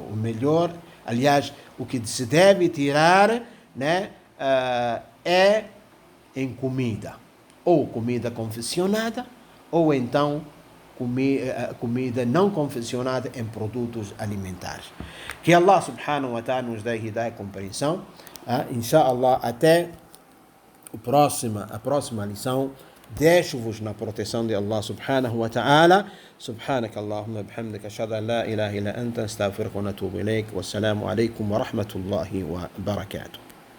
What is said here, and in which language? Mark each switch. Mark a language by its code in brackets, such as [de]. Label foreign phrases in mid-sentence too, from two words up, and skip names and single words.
[pt] O melhor, aliás, o que se deve tirar, né, é em comida. Ou comida confeccionada, ou então comida não confeccionada em produtos alimentares. Que Allah [ar] سبحانه وتعالى [pt] nos dê hidayah e compreensão. Inshallah, até a próxima lição. Deixo-vos na proteção de Allah [ar] سبحانه وتعالى. سبحانك اللهم وبحمدك أشهد أن لا إله إلا أنت أستغفرك ونتوب إليك والسلام عليكم ورحمة الله وبركاته.